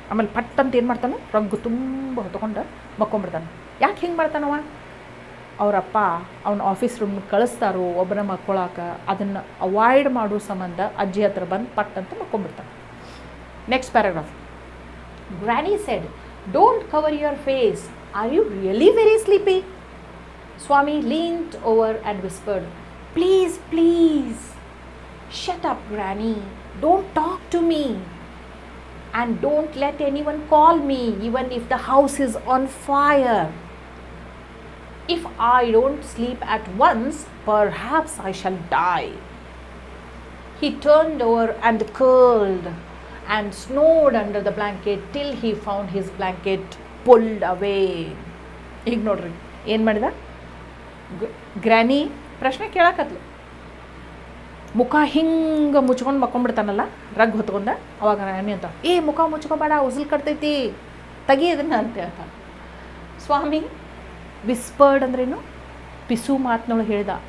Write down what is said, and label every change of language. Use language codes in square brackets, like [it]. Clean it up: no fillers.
[kn] ಆಮೇಲೆ ಪಟ್ ಅಂತ ಏನು ಮಾಡ್ತಾನೆ, ರಗ್ಗು ತುಂಬ ಹೊತ್ಕೊಂಡು ಮಕ್ಕೊಂಬಿಡ್ತಾನೆ. ಯಾಕೆ ಹಿಂಗೆ ಮಾಡ್ತಾನವ, ಅವರಪ್ಪ ಅವ್ನ ಆಫೀಸ್ ರೂಮ್ಗೆ ಕಳಿಸ್ತಾರೋ ಒಬ್ಬನ ಮಕ್ಕೊಳಕ್ಕೆ, ಅದನ್ನು ಅವಾಯ್ಡ್ ಮಾಡೋ ಸಂಬಂಧ ಅಜ್ಜಿ ಹತ್ರ ಬಂದು ಪಟ್ ಅಂತ ಮಕ್ಕೊಂಬಿಡ್ತಾನೆ. [en] Next paragraph. Granny said, "Don't cover your face. Are you really very sleepy?" Swami leaned over and whispered, Please. Shut up, Granny. Don't talk to me." and don't let anyone call me even if the house is on fire. If I don't sleep at once, perhaps I shall die. He turned over and curled and snored under the blanket till he found his blanket pulled away. [kn] ಈಗ ನೋಡ್ರಿ ಏನು ಮಾಡಿದ, granny ಪ್ರಶ್ನೆ ಕೇಳಕತ್ಲು. ಮುಖ ಹಿಂಗೆ ಮುಚ್ಕೊಂಡು ಮಕ್ಕೊಂಡ್ಬಿಡ್ತಾನಲ್ಲ rug ಹೊತ್ಕೊಂಡ, ಅವಾಗ granny ಅಂತ ಮುಖ ಮುಚ್ಕೊಬೇಡ, ಉಸಿಲ್ ಕಟ್ತೈತಿ, ತೆಗಿ ಇದನ್ನ ಅಂತ ಹೇಳ್ತಾನೆ. ಸ್ವಾಮಿ ವಿಸ್ಪರ್ಡ್ ಅಂದ್ರೇನು, ಪಿಸು ಮಾತಿನೊಳಗೆ ಹೇಳ್ದ.